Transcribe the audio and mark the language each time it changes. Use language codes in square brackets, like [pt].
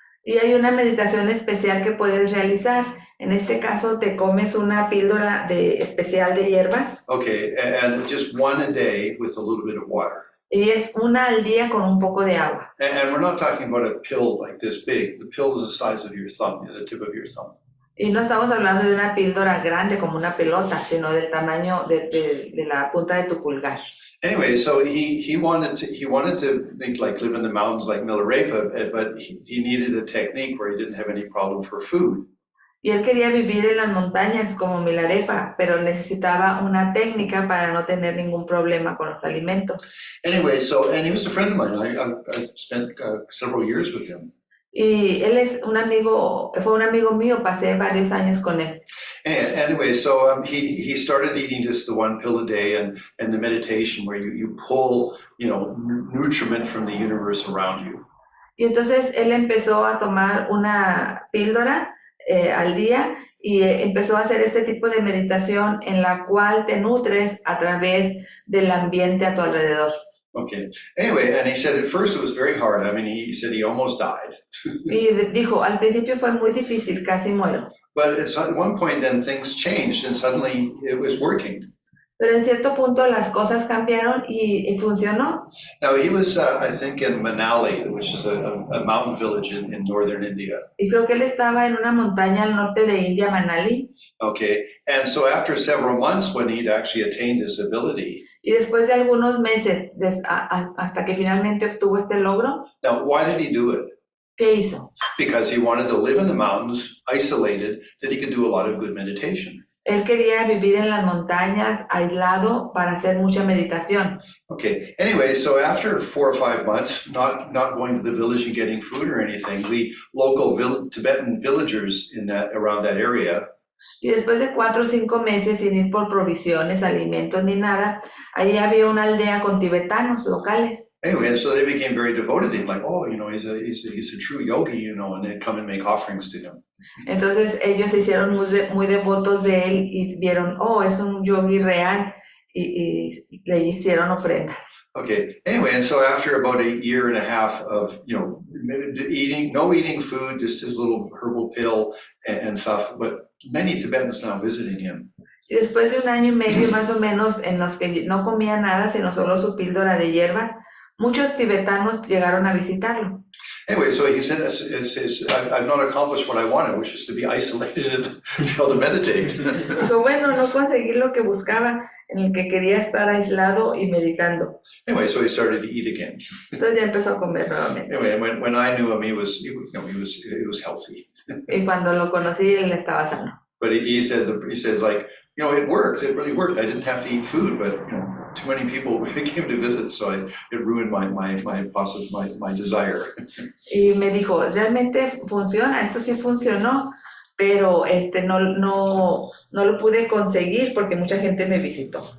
[es] Y hay una meditación especial que puedes realizar. En este caso, te comes una píldora especial de hierbas. [en] Okay, and just one a day with a little bit of water. [es] Y es una al día con un poco de agua. [en] And we're not talking about a pill like this big. The pill is the size of your thumb, the tip of your thumb. [es] Y no estamos hablando de una píldora grande como una pelota, sino del tamaño de la punta de tu pulgar. [en] Anyway, so he wanted to live in the mountains like Milarepa, but he needed a technique where he didn't have any problem for food. [es] Y él quería vivir en las montañas como Milarepa, pero necesitaba una técnica para no tener ningún problema con los alimentos. [en] Anyway, and he was a friend of mine. I spent several years with him. [es] Y él es fue un amigo mío, pasé varios años con él. [en] Anyway, so he started eating just the one pill a day and the meditation where you pull, nutriment from the universe around you. [es] Y entonces él empezó a tomar una píldora al día y empezó a hacer este tipo de meditación en la cual te nutres a través del ambiente a tu alrededor. [en] Okay. Anyway, and he said at first it was very hard. I mean, he said he almost died. [es] Y dijo, al principio fue muy difícil, casi muero. [en] But at one point then things changed and suddenly it was working. [es] Pero en cierto punto las cosas cambiaron y funcionó. [en] Now he was, I think, in Manali, which is a mountain village in northern India. [es] Y creo que él estaba en una montaña al norte de India, Manali. [en] Okay, and so after several months when he'd actually attained this ability. [es] Y después de algunos meses, hasta que finalmente obtuvo este logro. [en] Now, why did he do it? [es] ¿Qué hizo? [en] Because he wanted to live in the mountains, isolated, that he could do a lot of good meditation. [es] Él quería vivir en las montañas, aislado, para hacer mucha meditación. [en] Okay. Anyway, so after 4 or 5 months, not going to the village and getting food or anything, the local Tibetan villagers around that area. [es] Y después de 4 o 5 meses sin ir por provisiones, alimentos ni nada, allí había una aldea con tibetanos locales. [en] Anyway, and so they became very devoted to him, like, oh, he's a true yogi, and they'd come and make offerings to him. [es] Entonces ellos se hicieron muy devotos de él y vieron, oh, es un yogi real, y le hicieron ofrendas. [en] Okay. Anyway, and so after about a year and a half of no eating food, just his little herbal pill and stuff, but many Tibetans now visiting him. [es] Y después de 1 año y medio más o menos en los que no comía nada, sino solo su píldora de hierbas, muchos tibetanos llegaron a visitarlo. [en] Anyway, so he said, I've not accomplished what I wanted, which is to be isolated and be able to meditate. [es] Dijo, bueno, no conseguí lo que buscaba, en el que quería estar aislado y meditando. [en] Anyway, so he started to eat again. [es] Entonces ya empezó a comer nuevamente. [en] Anyway, when I knew him, he was healthy. [es] Y cuando lo conocí, él estaba sano. [en] But he says like, it worked. It really worked. I didn't have to eat food, but too many people came to visit, so it ruined my desire. [es] Y me dijo, realmente funciona, esto sí funcionó, pero no lo pude conseguir porque mucha gente me visitó.